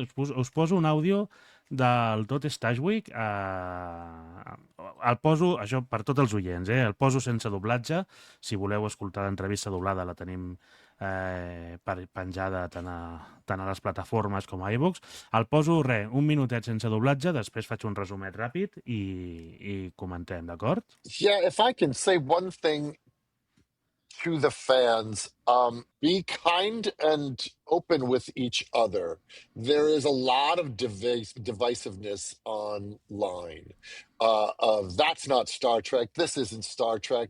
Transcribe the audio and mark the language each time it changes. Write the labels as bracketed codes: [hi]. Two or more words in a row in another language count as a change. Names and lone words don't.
[ca] Us poso un àudio del Todd Stashwick, el poso, això per tots els oients, el poso sense doblatge. Si voleu escoltar l'entrevista doblada la tenim penjada tant a les plataformes com a iVoox. El poso, un minutet sense doblatge, després faig un resumet ràpid i comentem, d'acord? [en] Yeah, if I can say one thing to the fans, be kind and open with each other. There is a lot of divisiveness online. That's not Star Trek. This isn't Star Trek.